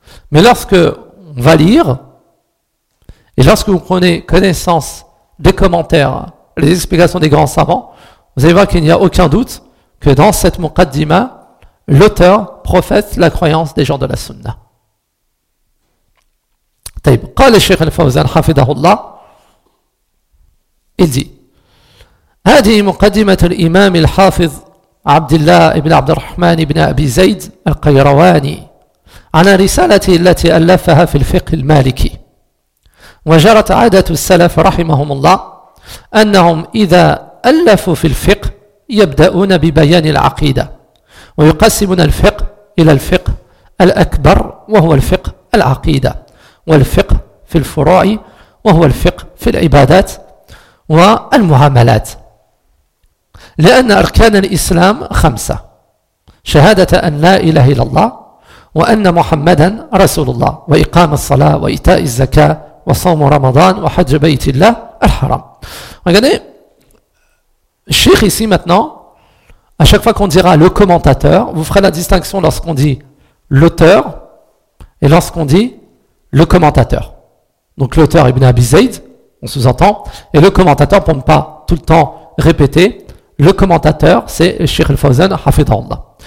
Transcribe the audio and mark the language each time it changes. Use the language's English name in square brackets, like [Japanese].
[French] Mais lorsque on va lire, et lorsque vous prenez connaissance des commentaires, les explications des grands savants, vous allez voir qu'il n'y a aucun doute que dans cette muqaddimah, l'auteur professe la croyance des gens de la sunna. [Arabic] Taïb, قال الشيخ الفوزان حفظه الله, [French] il dit, [Arabic] هذه مقدمة الإمام الحافظ عبد الله ابن عبد الرحمن ابن أبي زيد القيرواني عن رسالته التي ألفها في الفقه المالكي. وجرت عادة السلف رحمهم الله أنهم إذا ألفوا في الفقه يبدأون ببيان العقيدة ويقسمون الفقه إلى الفقه الأكبر وهو الفقه العقيدة والفقه في الفروع وهو الفقه في العبادات والمعاملات لأن أركان الإسلام خمسة شهادة أن لا إله إلا الله وأن محمدا رسول الله وإقام الصلاة وإيتاء الزكاة وصوم رمضان وحج بيت الله الحرام. [French] Regardez, Cheikh ici maintenant, à chaque fois qu'on dira le commentateur, vous ferez la distinction lorsqu'on dit l'auteur et lorsqu'on dit le commentateur. Donc l'auteur Ibn Abi Zayd, on sous-entend, et le commentateur, pour ne pas tout le temps répéter, le commentateur c'est Cheikh al-Fawzan Hafidhahullah.